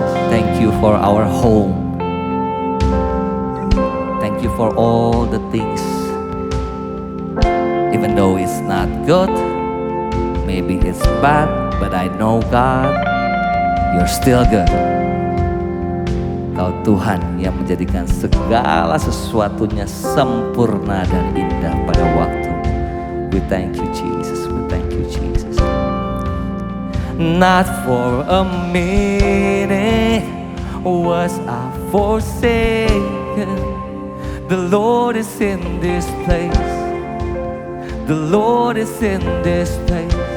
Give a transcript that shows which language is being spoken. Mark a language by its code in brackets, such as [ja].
[en] Thank you for our home. Thank you for all the things. Even though it's not good, Maybe it's bad, but I know God, you're still good. [id] Kau Tuhan yang menjadikan segala sesuatunya sempurna dan indah pada waktu. [en] We thank you Jesus, we thank you Jesus. Not for a minute was I forsaken. The Lord is in this place. The Lord is in this place.